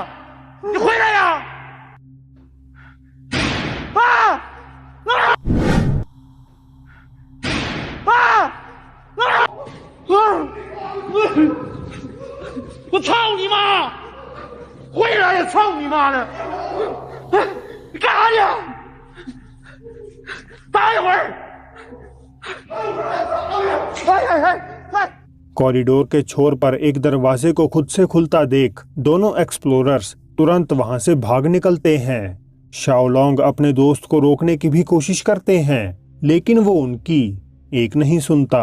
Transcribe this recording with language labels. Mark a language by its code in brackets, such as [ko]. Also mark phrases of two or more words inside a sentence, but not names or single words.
[zh] 你回来呀！我操你妈！回来呀！操你妈的！你干啥去？待一会儿。 [hi] कॉरिडोर के छोर पर एक दरवाजे को खुद से खुलता देख दोनों एक्सप्लोरर्स तुरंत वहां से भाग निकलते हैं। शाओलोंग अपने दोस्त को रोकने की भी कोशिश करते हैं, लेकिन वो उनकी एक नहीं सुनता।